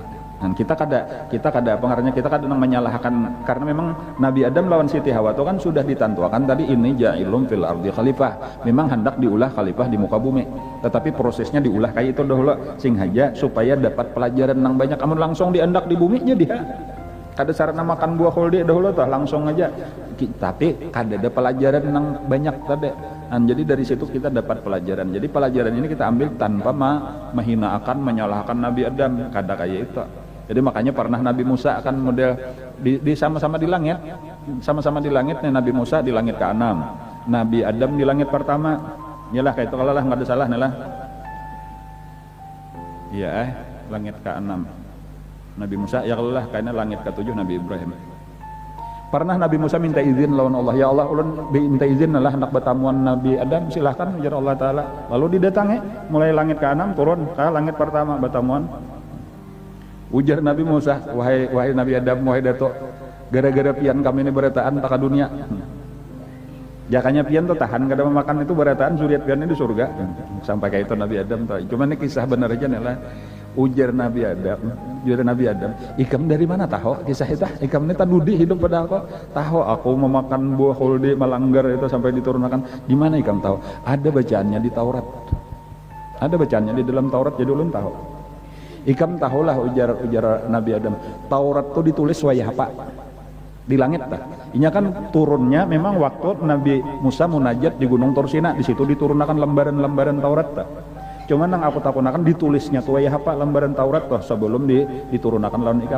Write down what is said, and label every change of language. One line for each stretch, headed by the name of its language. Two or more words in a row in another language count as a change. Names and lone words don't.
Banjar: Dan kita kada pengarangnya kita kada nang menyalahkan karena memang Nabi Adam lawan Siti Hawa itu kan sudah ditantuakan tadi ini
Arabic: ja'ilum fil ardi khalifah
Banjar: memang hendak diulah khalifah di muka bumi tetapi prosesnya diulah kayak itu dahulu sing haja supaya dapat pelajaran nang banyak amun langsung diandak di bumi nya dia kada sarana makan buah holdi dahulu tuh langsung aja tapi kada ada pelajaran nang banyak tadi. Dan jadi dari situ kita dapat pelajaran. Jadi pelajaran ini kita ambil tanpa menghinakan, menyalahkan Nabi Adam. Kada kayak itu. Jadi makanya pernah Nabi Musa akan model di sama-sama di langit, sama-sama di langit nih, Nabi Musa di langit ke-6, Nabi Adam di langit pertama. Yalah kayak itu kalau lah nggak ada salah nih lah. Iya langit ke-6 Nabi Musa, ya kalau lah kayaknya langit ke-7 Nabi Ibrahim. Pernah Nabi Musa minta izin lawan Allah, ya Allah ulun minta izin lah hendak bertamuan Nabi Adam, silahkan ujar Allah Ta'ala. Lalu didatangi mulai langit ke-6 turun ke langit pertama bertamuan. Ujar Nabi Musa, wahai Nabi Adam, wahai Dato, gara-gara pian kami ini beretaan tak ke dunia. Jakanya pian tuh tahan kada memakan itu beretaan suriat piannya di surga. Sampai kayak itu Nabi Adam tuh. Cuma ini kisah benar aja nih lah. Ujar Nabi Adam, ikam dari mana tahu kisah itu? Ikam ini tadudi hidup pada aku. Tahu aku memakan buah holdi malanggar itu sampai diturunkan. Gimana ikam tahu? Ada bacaannya di Taurat. Ada bacaannya di dalam Taurat, jadi ulun tahu. Ikam tahulah ujar Nabi Adam. Taurat itu ditulis wayah apa? Di langit tak? Inya kan turunnya memang waktu Nabi Musa munajat di Gunung Tursina, di situ diturunkan lembaran-lembaran Taurat tak? Cuman yang aku takunakan ditulisnya tuh ya apa lembaran Taurat toh sebelum diturunkan lawan ikam.